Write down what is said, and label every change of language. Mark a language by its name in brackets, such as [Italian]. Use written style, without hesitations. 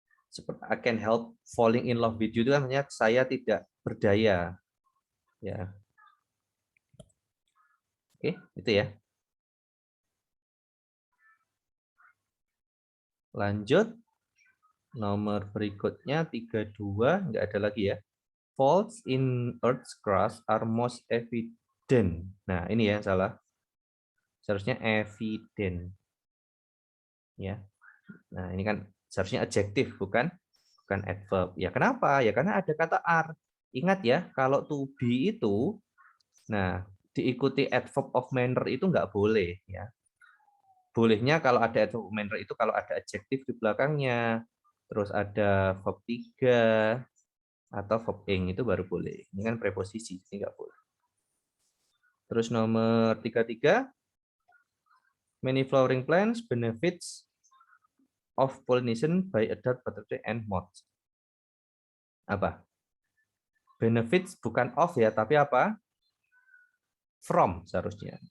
[Indonesian] Seperti [English] I can help falling in love with you [Indonesian] itu kan artinya saya tidak berdaya. Ya. Oke, itu ya. Lanjut. Nomor berikutnya 32, nggak ada lagi ya. [English] Faults in Earth's crust are most evident. [Indonesian] Nah, ini ya yang salah. Seharusnya evident. Ya. Nah, ini kan seharusnya adjektif bukan adverb. Ya, kenapa? Ya karena ada kata are. Ingat ya, kalau to be itu nah, diikuti adverb of manner itu nggak boleh ya. Bolehnya kalau ada adverb of manner itu kalau ada adjektif di belakangnya. Terus ada verb 3 atau verb ing itu baru boleh. Ini kan preposisi, ini nggak boleh. Terus nomor 33, [English] many flowering plants benefits of pollination by adult butterfly and moths. Apa? [Indonesian] Benefits bukan of ya, tapi apa? From seharusnya.